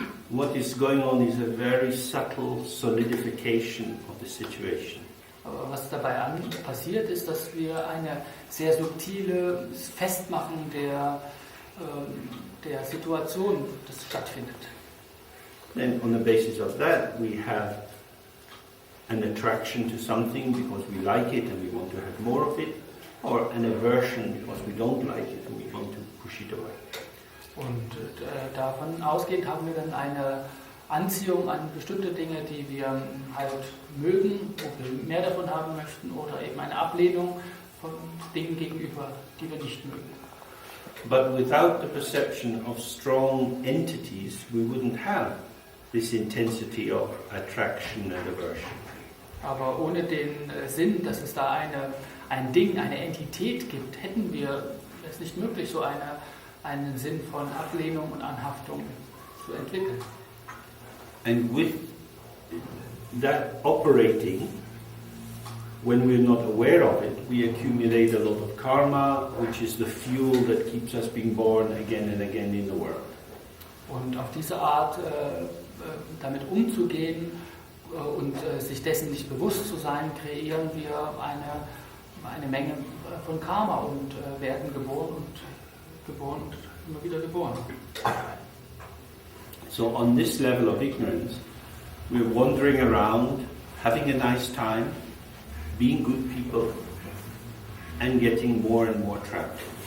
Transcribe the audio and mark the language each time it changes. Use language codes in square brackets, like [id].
[en] What is going on is a very subtle solidification of the situation. [de] Aber was dabei passiert, ist, dass wir eine sehr subtile Festmachen der Situation, das stattfindet. [en] Then on the basis of that we have an attraction to something because we like it and we want to have more of it, or an aversion because we don't like it and we want to push it away. [de] Und davon ausgehend haben wir dann eine Anziehung an bestimmte Dinge, die wir halt mögen, wo wir mehr davon haben möchten, oder eben eine Ablehnung von Dingen gegenüber, die wir nicht mögen. [en] But without the perception of strong entities, we wouldn't have this intensity of attraction and aversion. [de] Aber ohne den Sinn, dass es da ein Ding, eine Entität gibt, hätten wir es nicht möglich, so einen Sinn von Ablehnung und Anhaftung zu entwickeln. [en] And with that operating, when we're not aware of it, we accumulate a lot of karma, which is the fuel that keeps us being born again and again in the world. [de] Und auf diese Art damit umzugehen und sich dessen nicht bewusst zu sein, kreieren wir eine Menge von Karma und werden geboren und immer wieder geboren. [en] So on this level of ignorance, we're wandering around, having a nice time, being good people, and getting more and more trapped.